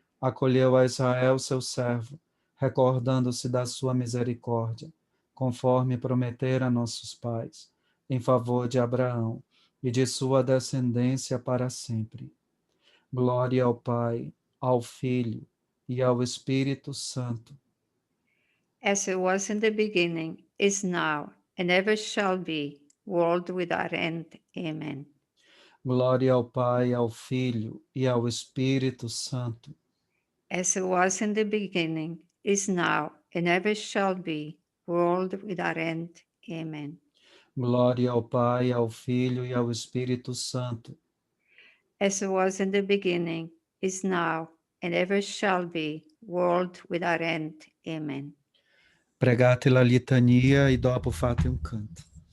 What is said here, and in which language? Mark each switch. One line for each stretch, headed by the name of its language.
Portuguese: Acolheu a Israel, seu servo, recordando-se da sua misericórdia, conforme prometera a nossos pais, em favor de Abraão e de sua descendência para sempre. Glória ao Pai, ao Filho e ao Espírito Santo.
English: As it was in the beginning, is now, and ever shall be, world without end. Amen.
Portuguese: Glória ao Pai, ao Filho e ao Espírito Santo.
English: As it was in the beginning, is now, and ever shall be, world without end. Amen.
Portuguese: Glória ao Pai, ao Filho e ao Espírito Santo.
English: as it was in the beginning, is now, and ever shall be, world without end. Amen.
Italian: Pregate la litania e dopo fate un canto.